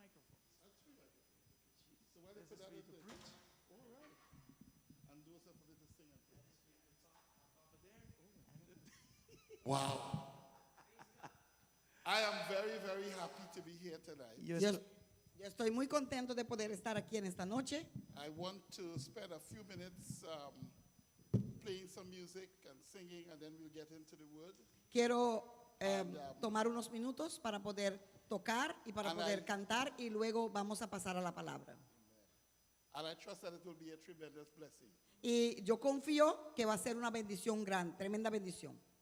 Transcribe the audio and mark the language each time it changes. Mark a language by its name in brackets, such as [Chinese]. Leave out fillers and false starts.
[English] This is for you to preach. All right. And those are for me to sing and preach. Wow. I am very, very happy to be here tonight. [Spanish] Yo Yo, estoy- yo estoy muy contento de poder estar aquí en esta noche. [English] I want to spend a few minutes playing some music and singing, and then we'll get into the word. [Spanish] Quiero tomar unos minutos para poder tocar y para [English] And [Spanish] poder [English] I- [Spanish] cantar y luego vamos a pasar a la palabra. [English] And I trust that it will be a tremendous blessing. [Spanish] Y yo confío que va a ser una bendición grande, tremenda bendición.